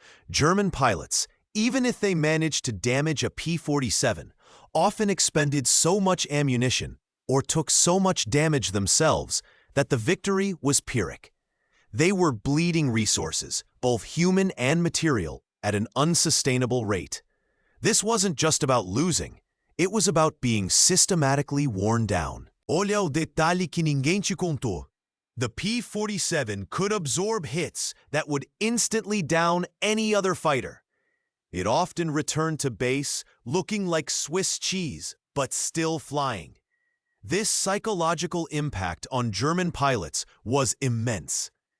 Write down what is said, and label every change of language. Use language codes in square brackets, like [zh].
[en] German pilots, even if they managed to damage a P-47, often expended so much ammunition or took so much damage themselves that the victory was Pyrrhic. They were bleeding resources, both human and material, at an unsustainable rate. This wasn't just about losing, it was about being systematically worn down. [pt] Olha o detalhe que ninguém te contou. [en] The P-47 could absorb hits that would instantly down any other fighter. It often returned to base looking like Swiss cheese, but still flying. This psychological impact on German pilots was immense.